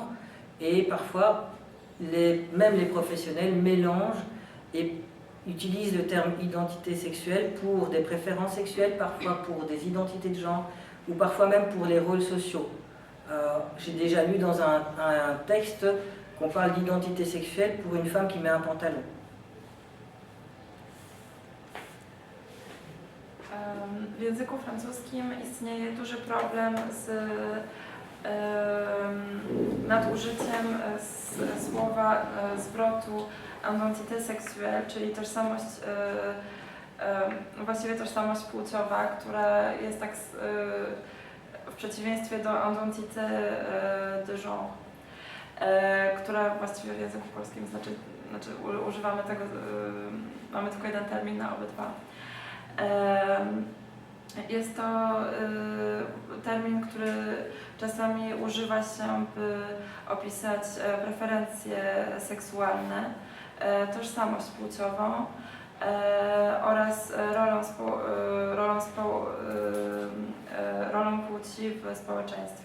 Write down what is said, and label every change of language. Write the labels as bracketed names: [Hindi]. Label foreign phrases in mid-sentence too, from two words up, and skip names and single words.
[French] Et parfois, même les professionnels mélangent et utilisent le terme identité sexuelle pour des préférences sexuelles, parfois pour des identités de genre, ou parfois même pour les rôles sociaux. J'ai déjà lu dans un texte qu'on parle d'identité sexuelle pour une femme qui met un pantalon. [Polish] W języku francuskim istnieje duży problem z nadużyciem słowa, zwrotu [French] identité sexuelle, [Polish] czyli tożsamość, właściwie tożsamość płciowa, która jest tak w przeciwieństwie do [French] identité de genre, [Polish] która właściwie w języku polskim znaczy używamy tego, mamy tylko jeden termin na obydwa. Jest to termin, który czasami używa się, by opisać preferencje seksualne, tożsamość płciową oraz rolą płci w społeczeństwie.